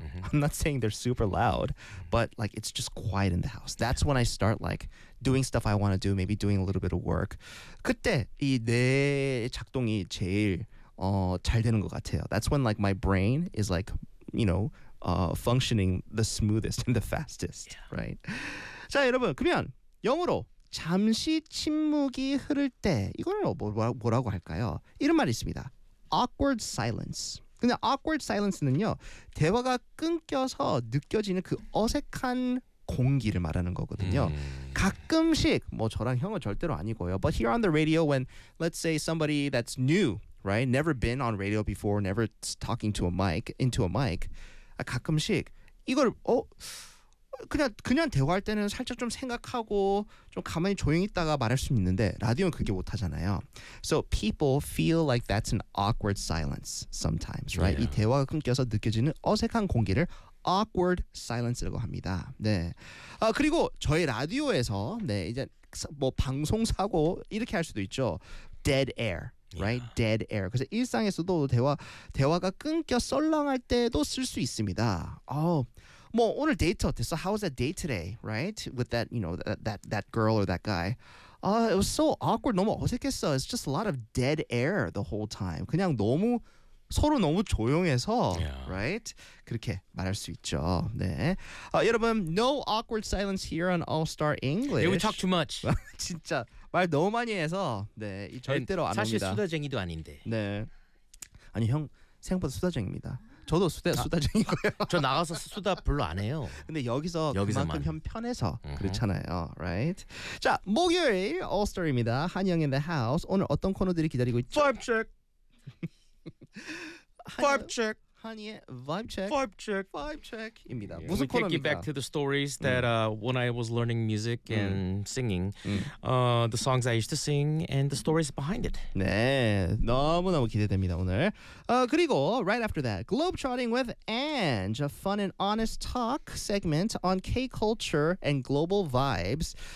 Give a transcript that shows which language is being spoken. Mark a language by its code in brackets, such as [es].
[en] Mm-hmm. I'm not saying they're super loud, but like it's just quiet in the house. That's when I start like doing stuff I want to do, maybe doing a little bit of work. [ko] 그때 이 뇌 작동이 제일 잘 되는 것 같아요. [en] That's when like my brain is like, you know, functioning the smoothest and the fastest, yeah. right? [ko] 자, 여러분, 그러면 영어로 잠시 침묵이 흐를 때 이거는 뭐라고 할까요? 이런 말이 있습니다. Awkward silence. 근데 awkward silence는요, 대화가 끊겨서 느껴지는 그 어색한 공기를 말하는 거거든요. 가끔씩, 뭐 저랑 형은 절대로 아니고요. [en] But here on the radio, when let's say somebody that's new, right, never been on radio before, never talking to a mic, into a mic, [ko] 가끔씩 이걸 그냥 대화할 때는 살짝 좀 생각하고 좀 가만히 조용히 있다가 말할 수 있는데 라디오는 그게 못하잖아요. [en] So people feel like that's an awkward silence sometimes, right? [ko] Yeah. 이 대화가 끊겨서 느껴지는 어색한 공기를 awkward silence라고 합니다. 네. 그리고 저희 라디오에서 네 이제 뭐 방송 사고 이렇게 할 수도 있죠. [en] Dead air. Right, yeah. dead air. [ko] 그래서 일상에서도 대화가 끊겨 썰렁할 때도 쓸 수 있습니다. Oh, 뭐 오늘 데이트 어땠어? [en] How was that date today? Right, with that you know that girl or that guy. It was so awkward. [ko] 너무 어색했어. [en] It's just a lot of dead air the whole time. [ko] 그냥 너무 서로 너무 조용해서. [en] Yeah. Right, [ko] 그렇게 말할 수 있죠. [en] 네. 여러분, no awkward silence here on All Star English. Yeah, we talk too much. [ko] 진짜. 말 너무 많이 해서 네 절대로 안 사실 옵니다. 사실 수다쟁이도 아닌데. 네. 아니 형 생각보다 수다쟁입니다. 저도 수다쟁이고요. 저 나가서 수다 별로 안 해요. 근데 여기서만. 그만큼 형 편해서 그렇잖아요. Right? 자 목요일 All Star입니다. 한영 [en] in the house. [ko] 오늘 어떤 코너들이 기다리고 있죠? [en] Vibe check. Vibe check. [ko] 한이의 vibe check입니다. 무슨 코너입니까? [en] We take you back to the stories that when I was learning music and singing, the songs I used to sing and the stories behind it. [ko] 네, 너무너무 기대됩니다 오늘. [en] 그리고 right after that, globe trotting with Ange, a fun and honest talk segment on K-culture and global vibes.